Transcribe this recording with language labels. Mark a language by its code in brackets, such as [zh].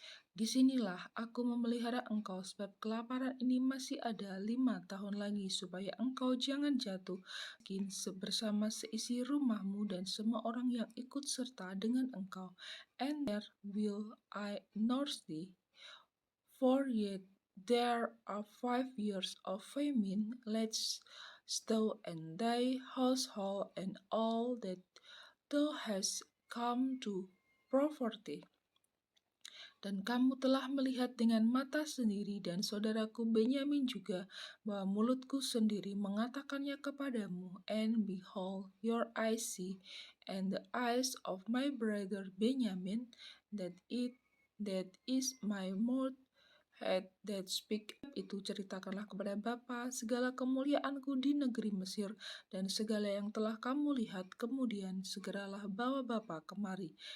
[id] Disinilah aku memelihara engkau, sebab kelaparan ini masih ada 5 tahun lagi, supaya engkau jangan jatuh miskin bersama seisi rumahmu dan semua orang yang ikut serta dengan engkau. [en] And there will I nurse thee, for yet there are 5 years of famine, let's thou and thy household and all that thou hast come to poverty. [id] Dan kamu telah melihat dengan mata sendiri dan saudaraku Benyamin juga bahwa mulutku sendiri mengatakannya kepadamu. [en] And behold, your eyes see, and the eyes of my brother Benjamin, that is my mouth that speak. [id] Itu ceritakanlah kepada Bapa segala kemuliaanku di negeri Mesir dan segala yang telah kamu lihat, kemudian segeralah bawa Bapa kemari.